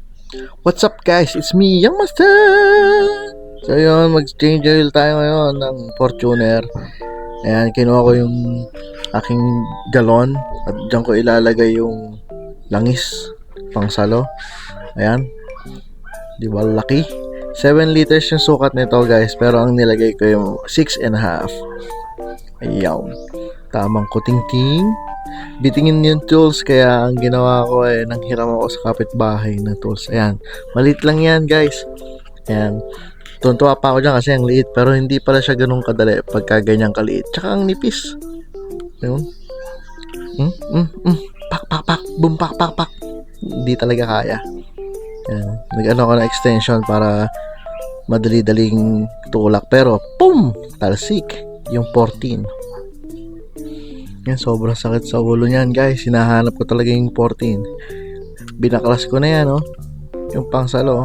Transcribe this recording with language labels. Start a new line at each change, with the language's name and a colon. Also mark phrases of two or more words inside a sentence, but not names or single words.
English: What's up guys? It's me, Young Master!
Filipino: So yun, mag-
English: change oil
Filipino: tayo ngayon ng Fortuner. Ayan, kinuha ko yung aking galon at dyan ko ilalagay yung langis pang salo. Ayan, di ba laki? 7 liters yung sukat nito guys, pero ang nilagay ko yung 6.5. Ayan, tamang kuting-ting. Bitingin yung tools, kaya ang ginawa ko ay nanghiram ako sa kapitbahay na tools. Ayan, maliit lang yan guys. Ayan, tuntua pa ako dyan kasi ang liit, pero hindi pala siya ganun kadali pagka ganyan kaliit. Tsaka ang nipis. Ayun. Pak pak pak, boom pak pak pak. Hindi talaga kaya. Ayan, nag-ano ko na extension para madali-daling tulak, pero pum, talsik yung 14. Yan, sobrang sakit sa ulo niyan guys. Hinahanap ko talaga yung 14. Binaklas ko na yan, oh. Yung pangsalo, oh.